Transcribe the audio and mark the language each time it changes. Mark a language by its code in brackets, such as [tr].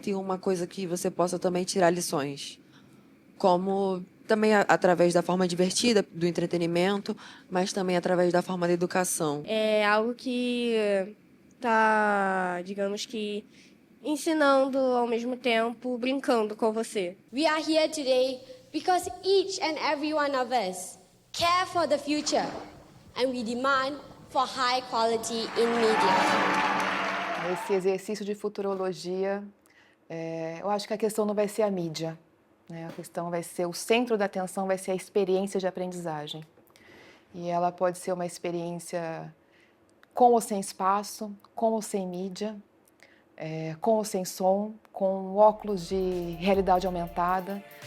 [pt] Tem uma coisa que você possa também tirar lições, como também através da forma divertida, do entretenimento, mas também através da forma da educação. É algo que tá, digamos que, ensinando ao mesmo tempo, brincando com você. [en] We are here today because each and every one of us care for the future and we demand for high quality in media. [pt] Nesse exercício de futurologia, eu acho que a questão não vai ser a mídia, né? A questão vai ser, o centro da atenção vai ser a experiência de aprendizagem. E ela pode ser uma experiência com ou sem espaço, com ou sem mídia, com ou sem som, com óculos de realidade aumentada.